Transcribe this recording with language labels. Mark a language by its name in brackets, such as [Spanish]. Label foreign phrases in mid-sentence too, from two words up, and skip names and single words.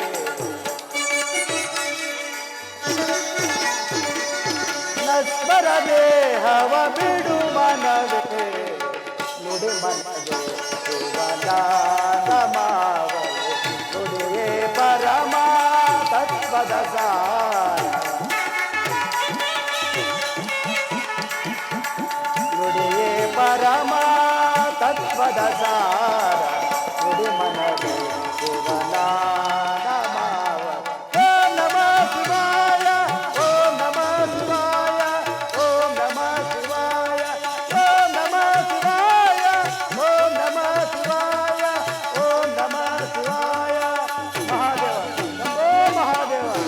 [Kannada] ನಶ್ವರ ದೇಹವ ಬಿಡು ಮನವೇ ನುಡಿ ಮನವೇ ಶಿವನ ನಮಾವಳಿ ನುಡಿಯೇ ಪರಮ ತತ್ವದ ಸಾರ ನುಡಿಯೇ ಪರಮ ತತ್ವದ ಸಾರ ನುಡಿ ಮನವೇ ಶಿವನ ನಮಾವಳಿ [Sanskrit] ಓಂ ನಮಃ ಶಿವಾಯ ಓಂ ನಮಃ ಶಿವಾಯ ಓಂ ನಮಃ ಶಿವಾಯ ಓಂ ನಮಃ ಶಿವಾಯ ಓಂ ನಮಃ ಶಿವಾಯ ಓಂ ನಮಃ ಶಿವಾಯ ಮಹಾದೇವ ಶಂಭೋ ಮಹಾದೇವ